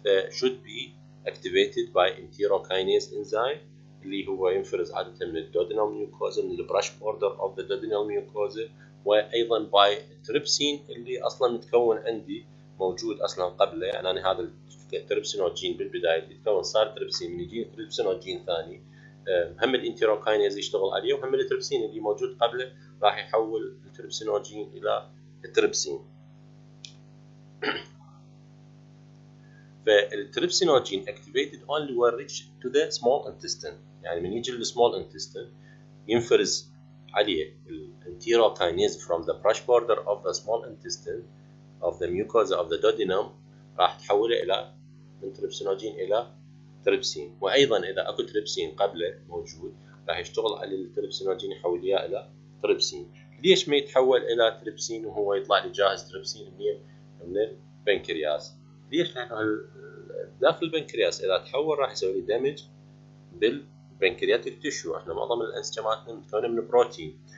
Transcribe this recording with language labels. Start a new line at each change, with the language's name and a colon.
English: should be activated by enterokinase enzyme
Arabic: اللي هو ينفرز عادة من الدودينال ميوكوزا من
English: البراش border of the duodenal mucosa,
Arabic: وايضا باي تريبسين اللي اصلا متكون عندي موجود اصلا قبله. يعني انا هذا التريبسينوجين بالبدايه يتكون صار تريبسين من يجي تريبسينوجين ثاني هم الانتيروكاينيز يشتغل عليه وهم التريبسين اللي موجود قبله راح يحول التريبسينوجين الى التريبسين.
English: فالتريبسينوجين activated only when reached to the small intestine.
Arabic: يعني من يجي للسمول intestine ينفرز عليه الانتيروكاينيز
English: from the brush border of the small intestine of the mucosa of the duodenum
Arabic: راح تحوله إلى من تريبسينوجين إلى تريبسين. وأيضا إذا أكو تريبسين قبله موجود راح يشتغل على التريبسينوجين يحول إياه إلى تريبسين. ليش ما يتحول إلى تريبسين وهو يطلع لي جاهز تريبسين من البنكرياس؟ ليش؟ لأنه داخل البنكرياس إذا تحول راح يسوي لي دامج بالبنكرياتيك تيشو. احنا معظم الأنسجة مالتنا متكونة من بروتين،